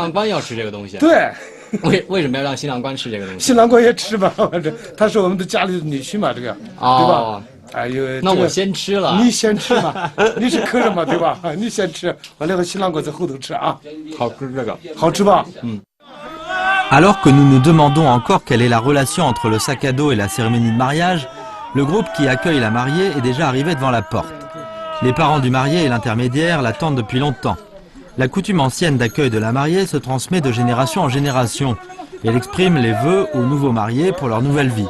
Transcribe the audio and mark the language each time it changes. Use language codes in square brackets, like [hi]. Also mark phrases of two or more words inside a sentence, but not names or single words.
[zh] 对。为什么要让新郎官吃这个东西？新郎官也吃吧，反正他是我们的家里的女婿嘛，这个，对吧？哎呦，那我先吃了。你先吃嘛，你是客人嘛，对吧？你先吃，完了新郎官在后头吃啊。好吃这个，好吃吧？ [fr] Alors que nous nous demandons encore quelle est la relation entre le sac à dos et la cérémonie de mariage, le groupe qui accueille la mariée est déjà arrivé devant la porte. Les parents du marié et l'intermédiaire l'attendent depuis longtemps. La coutume ancienne d'accueil de la mariée se transmet de génération en génération et elle exprime les vœux aux nouveaux mariés pour leur nouvelle vie.